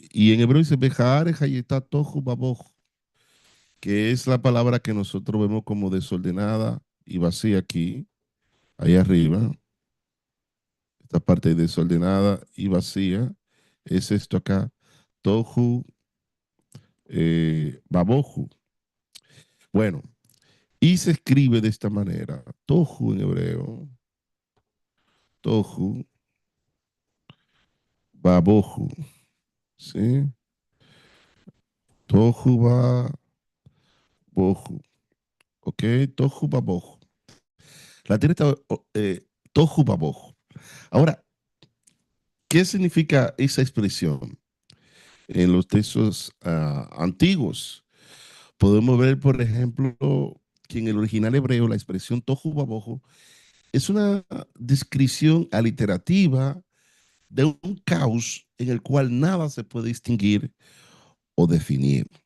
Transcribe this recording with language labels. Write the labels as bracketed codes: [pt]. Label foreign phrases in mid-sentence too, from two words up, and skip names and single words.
[es] Y en hebreo dice, [he] והארץ היתה תהו ובהו, [es] que es la palabra que nosotros vemos como desordenada y vacía aquí, ahí arriba. Esta parte desordenada y vacía es esto acá, [he] תהו ובהו. [es] Bueno, y se escribe de esta manera, tohu en hebreo, [he] תהו ובהו, ¿sí? תהו ובהו, ¿ok? תהו ובהו. [es] La tierra está [he] תהו ובהו. [es] Ahora, ¿qué significa esa expresión? En los textos antiguos podemos ver, por ejemplo, que en el original hebreo la expresión [he] תהו ובהו [es] es una descripción aliterativa de un caos en el cual nada se puede distinguir o definir.